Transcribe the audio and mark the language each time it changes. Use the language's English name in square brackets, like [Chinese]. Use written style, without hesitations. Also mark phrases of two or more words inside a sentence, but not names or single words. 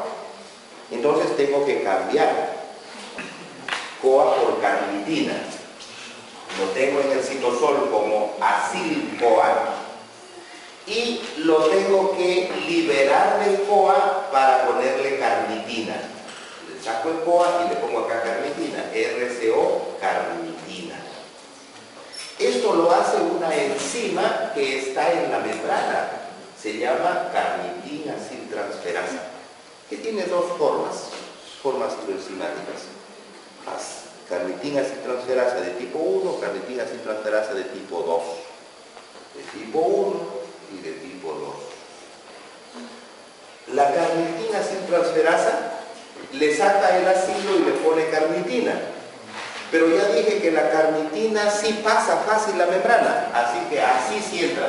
[Spanish] Entonces tengo que cambiar CoA por carnitina. Lo tengo en el citosol como acil-CoA y lo tengo que liberar del CoA para ponerle carnitina. Le saco el CoA y le pongo acá carnitina, RCO carnitina. Esto lo hace una enzima que está en la membrana, se llama carnitina aciltransferasa, que tiene dos formas hidroenzimáticas. Carnitina aciltransferasa de tipo 1, carnitina aciltransferasa de tipo 2. De tipo 1 y de tipo 2. La carnitina aciltransferasa le saca el acilo y le pone carnitina. Pero ya dije que la carnitina sí pasa fácil la membrana, así que así sí entra.